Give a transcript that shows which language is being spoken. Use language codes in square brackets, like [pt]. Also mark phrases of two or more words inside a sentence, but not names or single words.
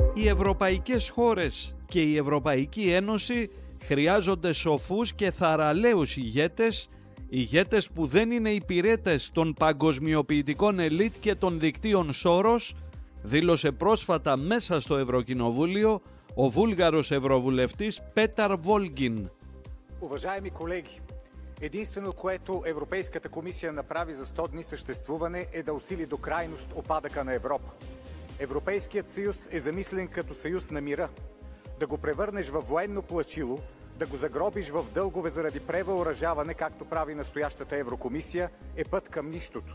[el] ευρωπαϊκές χώρες και η Ευρωπαϊκή Ένωση χρειάζονται σοφούς και θαραλέους ηγέτες που δεν είναι υπηρέτες των παγκοσμιοποιητικών ελίτ και των δικτύων Σόρος, δήλωσε πρόσφατα μέσα στο Ευρωκοινοβούλιο ο Βούλγαρος Ευρωβουλευτής Πέταρ Волгин. [bg] Уважаеми колеги, единствено, което Европейската комисия направи за 100 дни съществуване е да усили до крайност опадъка на Европа. Европейският съюз е замислен като съюз на мира. Да го превърнеш във военно плашило, да го загробиш в дългове заради превъоръжаване, както прави настоящата Еврокомисия, е път към нищото.